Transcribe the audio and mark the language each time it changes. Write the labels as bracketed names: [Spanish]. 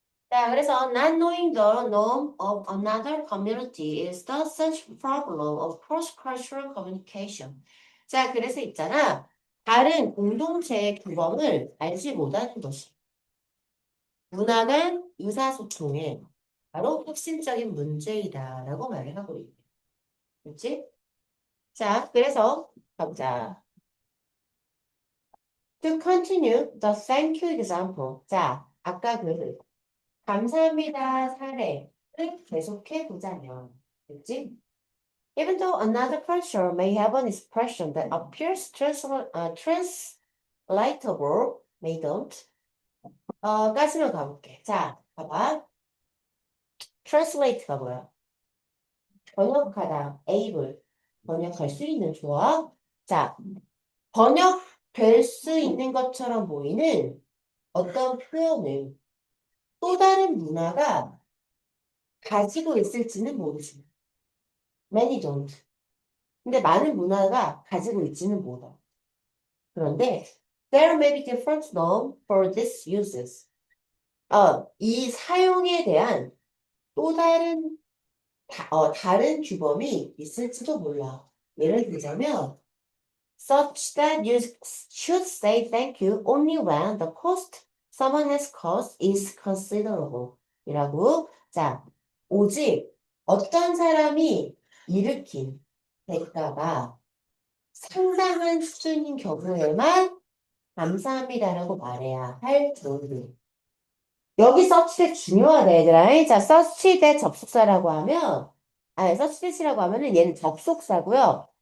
[Korean] 자, 그래서 [English] not knowing the norm of another community is the such problem of cross-cultural communication. [Korean] 자, 그래서 있잖아. 다른 공동체의 규범을 알지 못하는 것이 문화 간 의사소통의 바로 핵심적인 문제이다라고 말을 하고 있어요. 그렇지? 자, 그래서 가보자. [English] To continue the thank you example. [Korean] 자, 아까 그 감사합니다 사례를 계속해 보자면, 그렇지? [English] Even though another culture may have an expression that appears translatable, may don't. [Korean] 까지만 가볼게. 자, 봐봐. translate가 뭐야? 번역하다, able. 번역할 수 있는 좋아. 자, 번역될 수 있는 것처럼 보이는 어떤 표현을 또 다른 문화가 가지고 있을지는 모르지. [English] Many don't. [Korean] 근데 많은 문화가 가지고 있지는 못해. 그런데 [English] there may be different norm for these uses. [Korean] 이 사용에 대한 또 다른 다른 규범이 있을지도 몰라. 예를 들자면 [English] such that you should say thank you only when the cost someone has caused is considerable. [Korean] 이라고. 자, 오직 어떤 사람이 일으킨 대가가 상당한 수준인 경우에만 감사합니다라고 말해야 할 정도. 여기 search that 중요하다, 얘들아. 자, search that 접속사라고 하면, search that이라고 하면은 얘는 접속사고요.